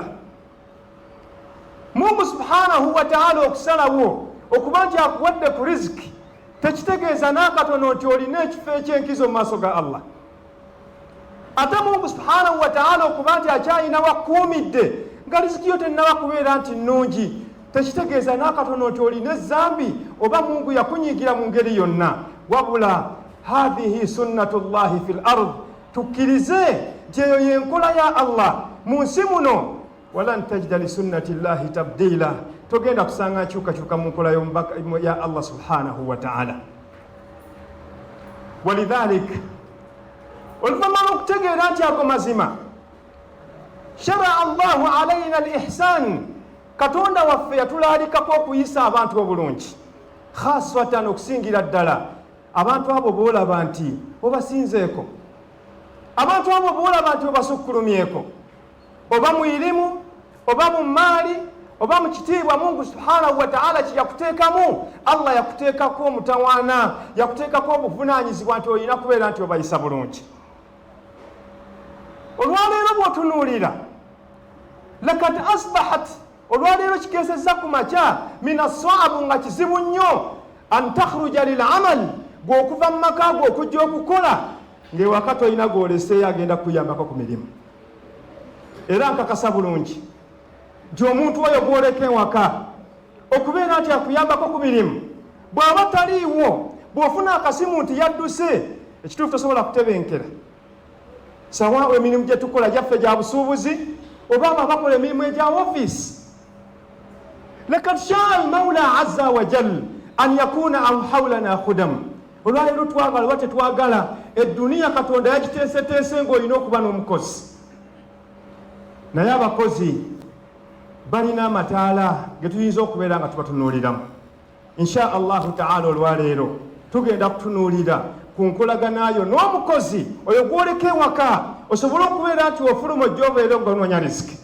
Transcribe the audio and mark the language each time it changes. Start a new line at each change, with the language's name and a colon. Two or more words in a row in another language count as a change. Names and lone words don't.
Ganda: Mungu
Arabic: سبحانه وتعالى
Ganda: okusalawo okuba nti akuwadde ku riziki tekitegeeza n'akatono nti olina ekifo eky'enkizo mu maaso ga Allah. Ate Mungu
Arabic: سبحانه وتعالى
Ganda: okuba nti akyalina wakuumidde nga riziki yo tennaba kubeera nti nnungi tekitegeeza n'akatono nti olina ezzambi oba Mungu yakunyiigira mu ngeri yonna.
Arabic: Wabula هذه سنة الله في الأرض,
Ganda: tukkirize nti eyo yenkola ya Allah mu nsi muno.
Arabic: ولن تجد لسنة الله تبديلا,
Ganda: togenda kusanga nkyukakyuka mu nkola ya Allah
Arabic: سبحانه وتعالى.
Ganda: Walidhalik, oluvannyuma okutegeera nti ago mazima,
Arabic: شرع الله علينا الإحسان,
Ganda: Katonda waffe yatulaalikako okuyisa abantu obulungi, khaswatan okusingira ddala abantu abo boolaba nti obasinzeeko, abantu abo boolaba nti obasukkulumyeko, oba mu ilimu oba mu maali oba mu kitiibwa. Mungu
Arabic: سبحانه وتعالى
Ganda: kiyakuteekamu, Allah yakuteekako omutawaana, yakuteekako obuvunaanyizibwa nti olina kubeera nti obayisa bulungi. olwaleero bw'otunuulira
Arabic: لقد أصبحت
Ganda: olwaleero kikeesezza ku makya
Arabic: من الصعب
Ganda: nga kizibu nnyo
Arabic: أن تخرج للعمل
Ganda: gw'okuva mu maka go okujja okukola ng'ewaka tolina gw'oleseeyo agenda kuyambako ku mirimu. Era nkakasa bulungi nti omuntu oyo gw'oleka ewaka okubeera nti akuyambako ku mirimu bw'aba taliiwo bw'ofuna akasimu nti yadduse ekituufu tosobola kutebenkera sawa emirimu gye tukola gyaffe gya busuubuzi oba abo abakola emirimu egya ofiisi.
Arabic: لقد شاء المولى عز وجل أن يكون حولنا خدم
Ganda: olwaleero twagala oba tetwagala edduniya katonda yagiteeseteese ng'olina okuba n'omukozi naye abakozi balina amataala ge tuyinza okubeera nga tubatunuuliramu.
Arabic: إن شاء الله تعالى
Ganda: olwaleero tugenda kutunuulira ku nkolaganayo n'omukozi oyo gwoleka ewaka osobole okubeera nti ofuluma ojja obeera ng'onoonya riziki.